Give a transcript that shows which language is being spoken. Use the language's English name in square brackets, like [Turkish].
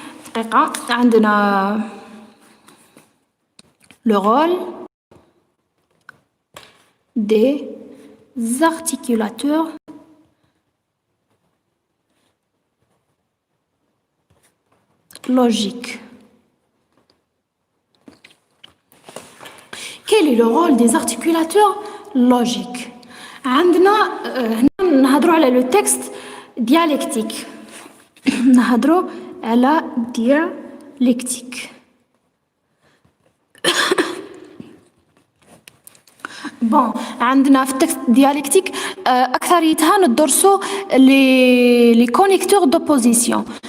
[Arabic] دقيقة، عندنا [French] لو رول des articulateurs logiques. Quel est le rôle des articulateurs logiques? [Arabic] عندنا هنا نهضروا على لو تكست ديالكتيك. نهضروا على ديالكتيك. بون، عندنا في التكست ديالكتيك اكثريتها ندرسوا [French] لي كونيكتور دوبوزيسيون.